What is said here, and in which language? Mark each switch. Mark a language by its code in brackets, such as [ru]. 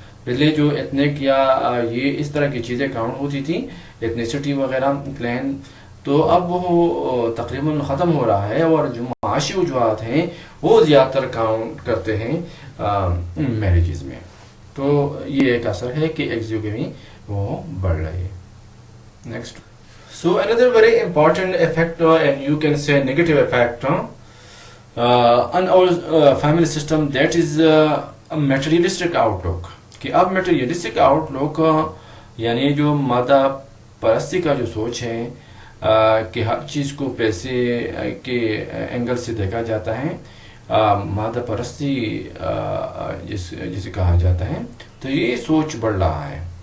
[ur] پہلے جو ایتھنک یا یہ اس طرح کی چیزیں کاؤنٹ ہوتی تھیں، ایتھنیسٹی وغیرہ کلین، تو اب وہ تقریباً ختم ہو رہا ہے، اور جو معاشی وجوہات ہیں وہ زیادہ تر کاؤنٹ کرتے ہیں میرجز میں. تو یہ ایک اثر ہے کہ ایکزوگیمی وہ بڑھ رہی ہے. Next. [en] So another very important effect and you can say negative effect on our family system, that is a materialistic outlook. [ur] کہ اب materialistic outlook یعنی جو مادہ پرستی کا جو سوچ ہے کہ ہر چیز کو پیسے کے اینگل سے دیکھا جاتا ہے، مادہ پرستی جسے کہا جاتا ہے، تو یہ سوچ بڑھ رہا ہے.